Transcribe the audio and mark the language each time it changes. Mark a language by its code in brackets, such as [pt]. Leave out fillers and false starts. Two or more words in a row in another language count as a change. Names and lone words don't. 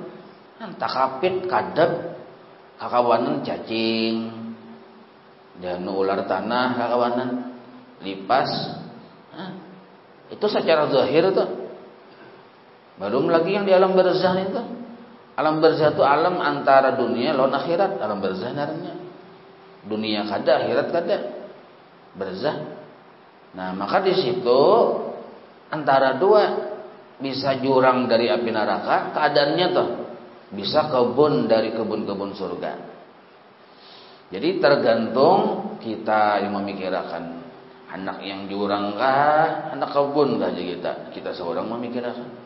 [bjn] Entah kapit, kadab, kakawanan cacing, dan ular tanah kakawanan, lipas. Itu secara zahir tuh. Belum lagi yang di alam barzah itu. Alam barzah itu alam antara dunia lawan akhirat. Alam barzah naranya. Dunia kada, akhirat kada. Barzah. Nah, maka di situ antara dua, bisa jurang dari api neraka, keadaannya tuh bisa kebun dari kebun-kebun surga. Jadi tergantung kita yang memikirkan anak yang jurang kah, anak kebun kah aja kita seorang memikirkan.